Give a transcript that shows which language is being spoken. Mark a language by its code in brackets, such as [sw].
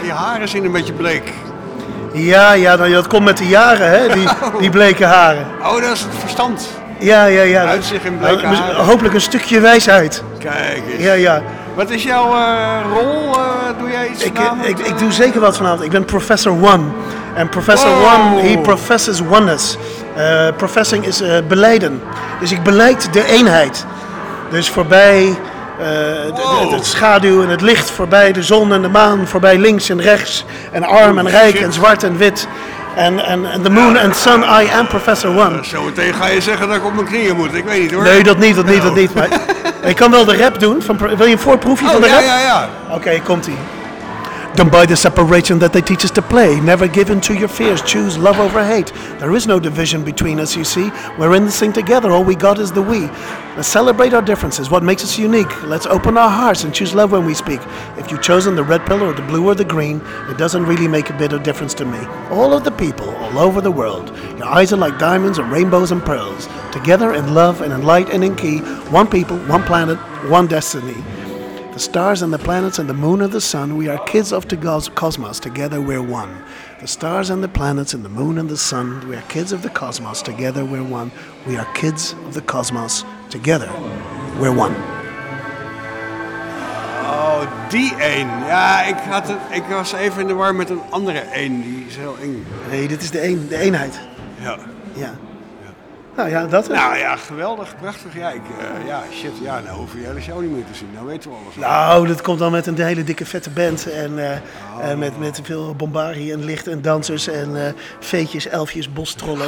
[nl] Die haren zien een beetje bleek. Ja, dat komt met de jaren, hè? Die bleke haren. Oh, dat is het verstand. Ja. Uitzicht in bleke haren. Hopelijk een stukje wijsheid. Kijk eens. Ja. Wat is jouw rol? Doe jij iets vanavond? Ik doe zeker wat vanavond. Ik ben Professor One. [en] En Professor One, he professes oneness. [nl] Professing is beleiden. Dus ik beleid de eenheid. Dus voorbij het schaduw en het licht, voorbij de zon en de maan, voorbij links en rechts, en arm en rijk en zwart en wit. [en] En the moon and sun, I am Professor One. [nl] Zometeen ga je zeggen dat ik op mijn knieën moet, ik weet niet hoor. Nee, dat niet. Maar ik kan wel de rap doen, wil je een voorproefje van de rap? Ja. Oké, komt-ie. [en] Don't buy the separation that they teach us to play. Never give in to your fears. Choose love over hate. There is no division between us, you see. We're in this thing together. All we got is the we. Let's celebrate our differences. What makes us unique? Let's open our hearts and choose love when we speak. If you've chosen the red pill or the blue or the green, it doesn't really make a bit of difference to me. All of the people all over the world. Your eyes are like diamonds and rainbows and pearls. Together in love and in light and in key. One people, one planet, one destiny. The stars and the planets and the moon and the sun, we are kids of the cosmos, together we're one. The stars and the planets and the moon and the sun, we are kids of the cosmos, together we're one. We are kids of the cosmos, together we're one. [nl] Oh, die een. Ja, ik was even in de war met een andere een, die is heel eng. Nee, dit is de eenheid. Ja. Ja. Nou ja, dat is. Nou ja, geweldig, prachtig. Ja, nou hoef je de show niet meer te zien. Nou weten we alles. Nou, dat komt dan met een hele dikke vette band. En met veel bombarie en licht en dansers en veetjes, elfjes, bostrollen.